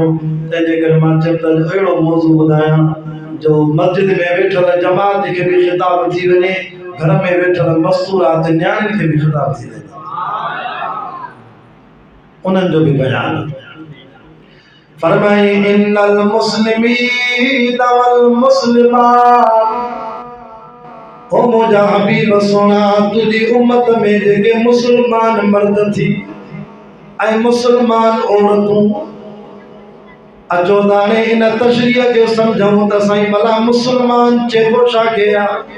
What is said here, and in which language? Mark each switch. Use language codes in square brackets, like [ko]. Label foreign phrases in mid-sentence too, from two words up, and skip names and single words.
[sd] तंहिंजे करे मां चयो त अहिड़ो मौज़ू ॿुधायां जो मस्जिद में वेठल जमात खे भी खिताब थी वञे, घर में वेठल मस्तूरात न्याणियुनि खे भी खिताब थी वञे, उन्हनि जो भी बयान। [ar] फरमाई إن المسلمين والمسلمات. [sd] ओ मुझा हबीब सोना तुझी उम्मत में जेके मुसलमान मर्द थी ऐं मुसलमान औरतूं अचो दाने इन तशरीह खे सम्झूं त साईं भला मुसलमान चइबो छा खे आहे?